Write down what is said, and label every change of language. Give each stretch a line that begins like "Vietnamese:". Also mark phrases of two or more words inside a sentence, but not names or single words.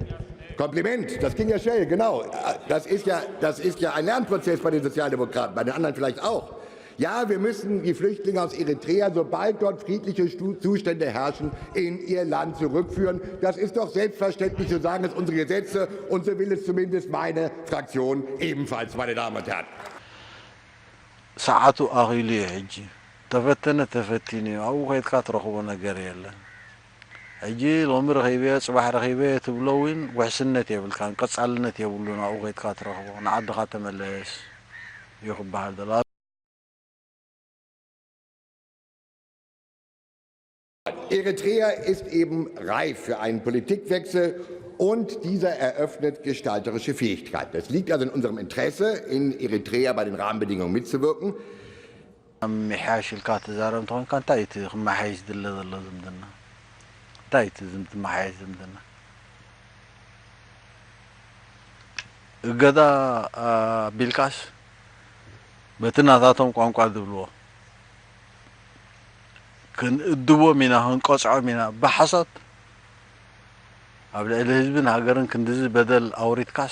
German: Kompliment, das ging ja schnell, genau. Das ist ja ein Lernprozess bei den Sozialdemokraten, bei den anderen vielleicht auch. Ja, wir müssen die Flüchtlinge aus Eritrea, sobald dort friedliche Zustände herrschen, in ihr Land zurückführen. Das ist doch selbstverständlich, so sagen es unsere Gesetze, und so will es zumindest meine Fraktion ebenfalls, meine Damen und Herren.
Tigrinya: ሰዓቱ ኣኺሉ እዩ ሕጂ ተፈተነ ተፈቲኑ እዩ ኣብኡ ከይድካ ትረኽቦ ነገር የለን ሕጂ ሎሚ ረኺበ ፅባሕ ረኺበ ትብሎ እውን ውሕስነት የብልካን ቀጻልነት የብሉን ኣብኡ ከይድካ ትረኽቦ ንዓድኻ ተመለስ እዩ ክበሃል ዘሎ
German: Eritrea ist eben reif für einen Politikwechsel und dieser eröffnet gestalterische Fähigkeiten. Es liegt also in unserem Interesse, in Eritrea bei den Rahmenbedingungen mitzuwirken.
Tigrinya: ምሕያሽ ኢልካ ትዛረብ እንትኾንካ እንታይ እቲ ክመሓየሽ ዝድለ ዘሎ ዝምድና እንታይ እቲ ዝመሓየሽ ዝምድና እገዳ ቢልካስ በቲ ናታቶም ቋንቋ ዝብልዎ ክንእድቦም ኢና ክንቆፅዖም ኢና ብሓሶት ኣብ ልዕሊ ህዝብን ሃገርን ክንድዚ በደል ኣውሪትካስ